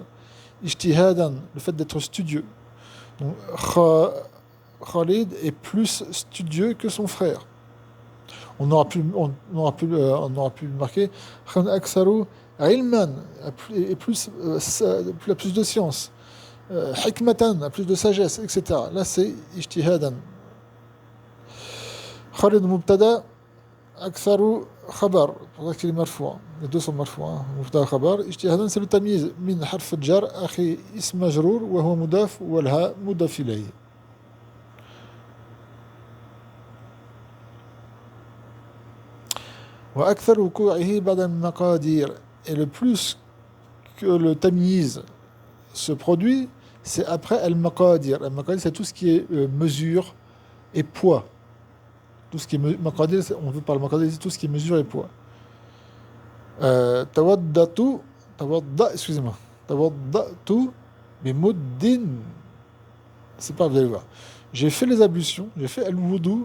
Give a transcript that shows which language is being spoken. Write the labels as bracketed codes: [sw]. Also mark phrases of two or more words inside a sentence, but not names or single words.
[fr] Ijtihadan, le fait d'être studieux. Donc, Khalid est plus studieux que son frère. On aura pu marquer [ar] أكثر علما, [fr] a plus de science. Hikmatan, a plus de sagesse, etc. Là, c'est ijtihadan. [ar] خالد مبتدأ، أكثر خبر. [fr] Pour ça qu'il est marfou'. Les deux sont marfou'. [ar] مبتدأ خبر. [fr] Ijtihadan, c'est le tamyiz. [ar] من حرف جر، أخي اسم مجرور، وهو مضاف، والهاء مضاف إليه. وأكثر وقوعه بعد المقادير. [fr] Et le plus que le tamyiz se produit, c'est après al-maqadir. Al-maqadir, c'est tout ce qui est mesure et poids. Tout ce qui est maqadir, on veut parler maqadir, c'est tout ce qui est mesure et poids. Excusez-moi. [ar] توضأت بمد. [fr] C'est pas, vous allez voir. J'ai fait les ablutions, j'ai fait al-wudu.